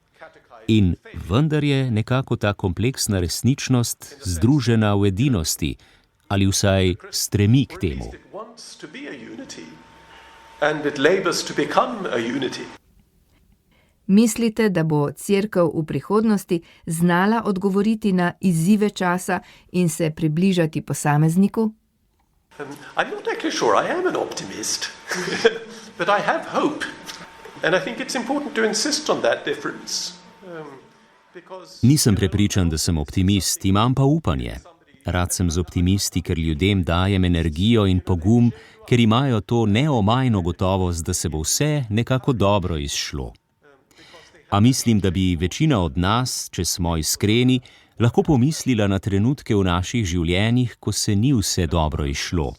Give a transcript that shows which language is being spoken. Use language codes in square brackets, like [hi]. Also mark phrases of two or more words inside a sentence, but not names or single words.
[sl] In vendar je nekako ta kompleksna resničnost združena v edinosti, ali vsaj stremi k temu. Mislite, da bo cerkev v prihodnosti znala odgovoriti na izzive časa in se približati posamezniku? [en] I'm not actually sure I am an optimist, but I have hope. And I think it's important to insist on that difference. [sl] Nisem prepričan, da sem optimist, imam pa upanje. Rad sem z optimisti, ker ljudem dajem energijo in pogum, ker imajo to neomajno gotovost, da se bo vse nekako dobro izšlo. A mislim, da bi večina od nas, če smo iskreni, lahko pomislila na trenutke v naših življenjih, ko se ni vse dobro izšlo.